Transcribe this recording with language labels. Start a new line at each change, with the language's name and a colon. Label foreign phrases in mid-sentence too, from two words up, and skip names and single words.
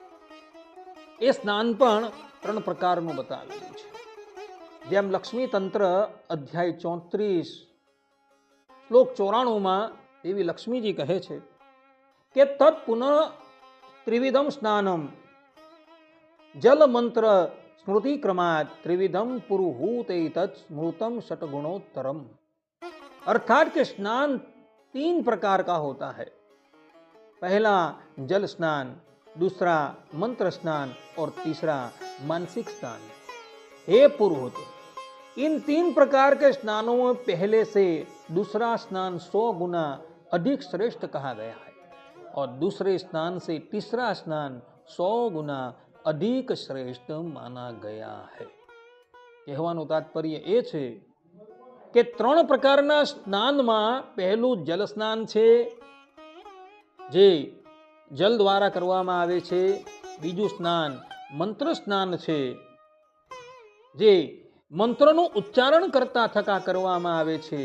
Gujarati: એ સ્નાન પણ 3 પ્રકારનું બતાવેલું છે. જેમ લક્ષ્મી તંત્ર અધ્યાય 34 શ્લોક 94 એવી લક્ષ્મીજી કહે છે કે
Sanskrit: તત્ પુનઃ ત્રિવિધમ સ્નાનમ જલ મંત્ર स्मृति क्रमात् त्रिविधम पुरुहूते तत् स्मृतम षटगुणोत्तरम.
Hindi: अर्थात के स्नान 3 प्रकार का होता है. पहला जल स्नान, दूसरा मंत्र स्नान और तीसरा मानसिक स्नान. हे पुरुहूत, इन 3 प्रकार के स्नानों में पहले से दूसरा स्नान 100 गुना अधिक श्रेष्ठ कहा गया है और दूसरे स्नान से तीसरा स्नान 100 गुना अधिक श्रेष्ठ माना गया है.
Gujarati: કહેવાનું તાત્પર્ય એ છે કે 3 પ્રકારના સ્નાનમાં પહેલું જલ સ્નાન છે, જે જલ દ્વારા કરવામાં આવે છે. બીજું સ્નાન મંત્ર સ્નાન છે, જે મંત્રનું ઉચ્ચારણ કરતા થકા કરવામાં આવે છે.